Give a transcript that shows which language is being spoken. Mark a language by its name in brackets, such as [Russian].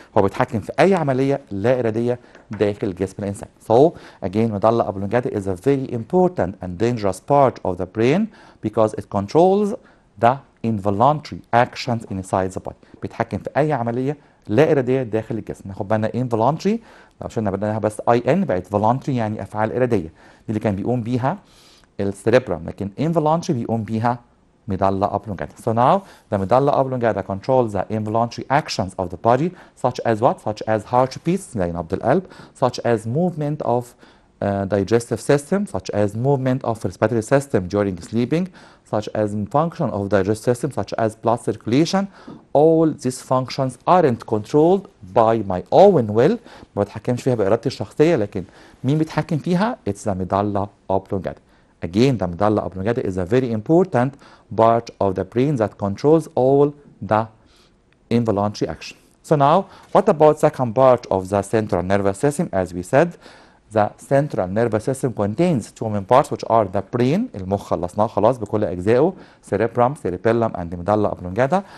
[Arabic] هو بيتحكم في أي عملية لا إرادية داخل جسم الإنسان. [English] So again, medulla oblongata is a very important and dangerous part of the brain because it controls the involuntary actions inside the body. [Arabic] بيتحكم في أي عملية لا إرادية داخل الجسم. ناخد بالنا involuntary، لو شلنا بدناها بس IN بقت voluntary يعني أفعال إرادية، دي اللي كان بيقوم بيها السيربرم، لكن involuntary بيقوم بيها medulla oblongata. [English] So now the medulla oblongata controls the involuntary actions of the body such as what? Such as heartbeats [Arabic] زي نبض القلب، [English] such as movement of digestive system, such as movement of respiratory system during sleeping, such as function of digestive system, such as blood circulation. All these functions aren't controlled by my own will. [Arabic] ما بتحكمش فيها بإرادتي الشخصية، لكن مين بيتحكم فيها؟ [English] It's the medulla oblongata. Again, the medulla oblongata is a very important part of the brain that controls all the involuntary action. So now, what about second part of the central nervous system? As we said, the central nervous system contains two main parts which are the brain، [Arabic] المخ خلصناه خلاص بكل أجزائه، [English] cerebrum, cerebellum and medulla oblongata.